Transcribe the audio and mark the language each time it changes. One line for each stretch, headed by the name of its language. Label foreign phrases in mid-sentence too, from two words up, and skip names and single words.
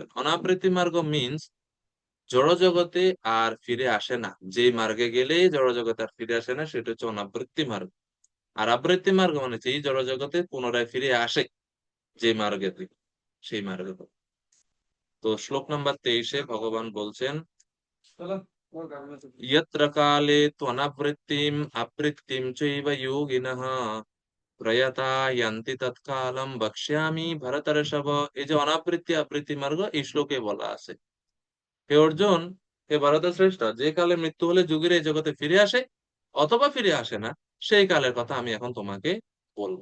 Bangla: অনাবৃত্তি মার্গ মিন্স জড় জগতে আর ফিরে আসে না, যে মার্গে গেলে জড় জগতে আর ফিরে আসে না, সেটা হচ্ছে অনাবৃত্তি মার্গ। আর আবৃত্তি মার্গ মানে এই জড় জগতে পুনরায় ফিরে আসে যে মার্গে, সেই মার্গে। তো শ্লোক নাম্বার 23-এ ভগবান বলছেন
Sanskrit: यत्र काले त्वनवृत्तिम अवृत्तिम चैव योगिनः प्रयाता यान्ति तत्कालम् वक्ष्यामि भरतर्षभ।
Bangla: এই যে অনাবৃত্তি আবৃত্তি মার্গ এই শ্লোকে বলা আছে। হে অর্জুন, হে ভরত শ্রেষ্ঠ, যে কালে মৃত্যু হলে যোগীরা এই জগতে ফিরে আসে অথবা ফিরে আসে না, সেই কালের কথা আমি এখন তোমাকে বলবো।